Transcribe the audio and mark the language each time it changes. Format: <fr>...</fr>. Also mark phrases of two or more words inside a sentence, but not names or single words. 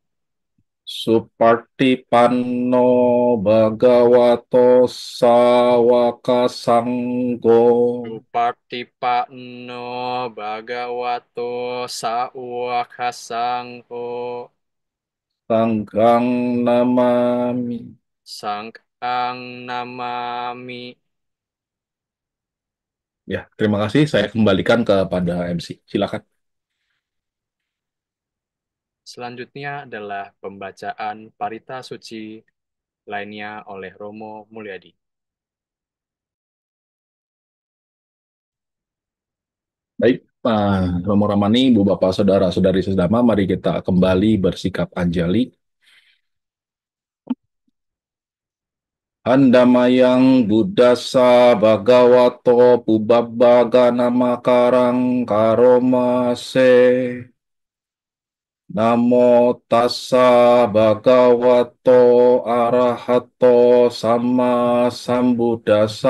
<pi>Supartipanno Bhagavato Sawaka Sanggo Supartipatno Bhagavato Sawakasangho. Sanggang Namami. Sangkang Namami.</pi> <id>Ya, terima kasih. Saya kembalikan kepada MC. Silakan. Selanjutnya adalah pembacaan Parita Suci lainnya oleh Romo Mulyadi. Baik, Pak Romo Ramani, Ibu Bapak, Saudara-saudari sesama, mari kita kembali bersikap anjali.</id> <pi>Handamayang Buddhasa Bhagavato Pubbabbaga Namakarang Karomase. Namo tassa bhagavato arahato sama sambuddhasa.</pi>